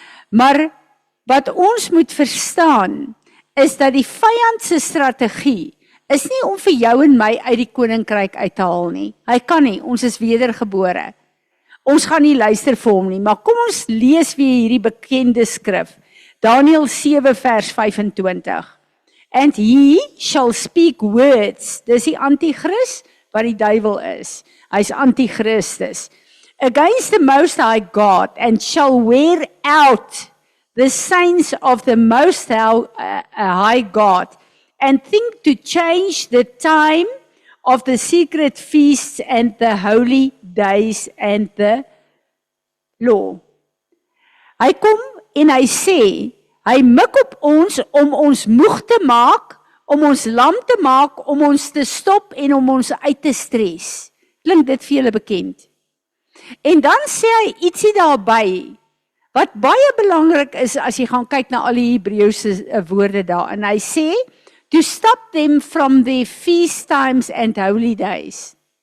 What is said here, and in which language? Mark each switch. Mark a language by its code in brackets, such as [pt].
[af] Maar wat ons moet verstaan is dat die vyand se strategie is nie om vir jou en my uit die koninkryk uit te haal nie. Hy kan nie, ons is wedergebore. Ons gaan nie luister vir hom nie, maar kom ons lees weer hierdie bekende skrif. Daniël 7 vers 25. [en] And he shall speak words. [af] Dis die antichrist wat die duiwel is. Hy's antichristus. [en] Against the most high God, and shall wear out the saints of the most high God, and think to change the time of the secret feasts and the holy days and the law. [af] Hy kom en hy sê, hy mik op ons om ons moeg te maak, om ons lam te maak, om ons te stop en om ons uit te stres. Klink dit vir julle bekend? En dan sê hy ietsie daarby, wat baie belangrik is as jy gaan kyk na al die Hebreëse woorde daar. En hy sê, [en] to stop them from their feast times and holy days.